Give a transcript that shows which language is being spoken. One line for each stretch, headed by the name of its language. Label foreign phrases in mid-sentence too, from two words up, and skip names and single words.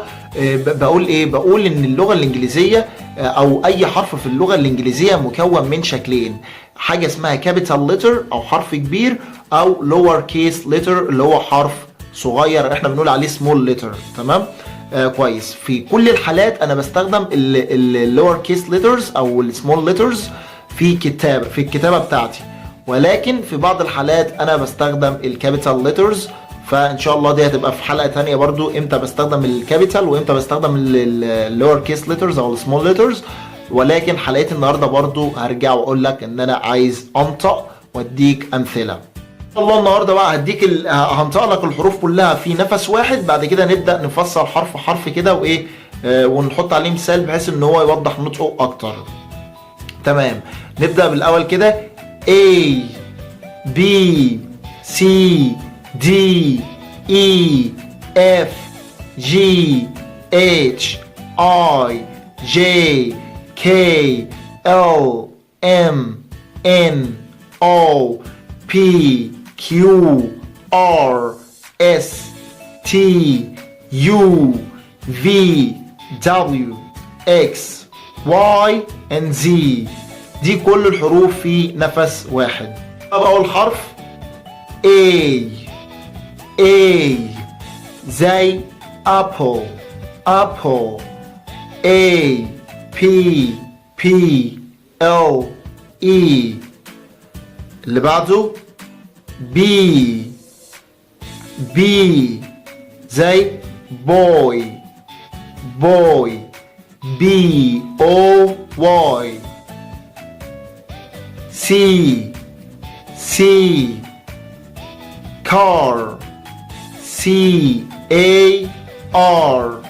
Arabic: بقول ايه؟ بقول ان اللغة الانجليزية او اي حرف في اللغة الانجليزية مكون من شكلين، حاجة اسمها
English: capital letter
Arabic: او حرف كبير، او
English: lower case letter
Arabic: اللي هو حرف صغير احنا بنقول عليه
English: small letter،
Arabic: تمام؟ كويس. في كل الحالات انا بستخدم ال
English: lower case letters
Arabic: او ال
English: small letters
Arabic: في الكتابة بتاعتي، ولكن في بعض الحالات انا بستخدم
English: capital letters.
Arabic: فان شاء الله دي هتبقى في حلقة تانية برضو امتى بستخدم الكابيتال وامتى بستخدم
English: lower case letters
Arabic: او
English: small letters.
Arabic: ولكن حلقتي النهاردة برضو هرجع واقول لك ان انا عايز انطق واديك امثلة. ان شاء الله النهاردة بقى هنطق لك الحروف كلها في نفس واحد، بعد كده نبدأ نفصل حرف حرف كده وايه ونحط عليه مثال بحيث ان هو يوضح نطقه اكتر، تمام؟ نبدأ بالاول كده
English: A B C D E F G H I J K L M N O P Q R S T U V W X Y and Z.
Arabic: دي كل الحروف في نفس واحد. طب أول حرف
English: A زي apple A P P L E.
Arabic: اللي بعده
English: B زي boy B O Y. C car C A R.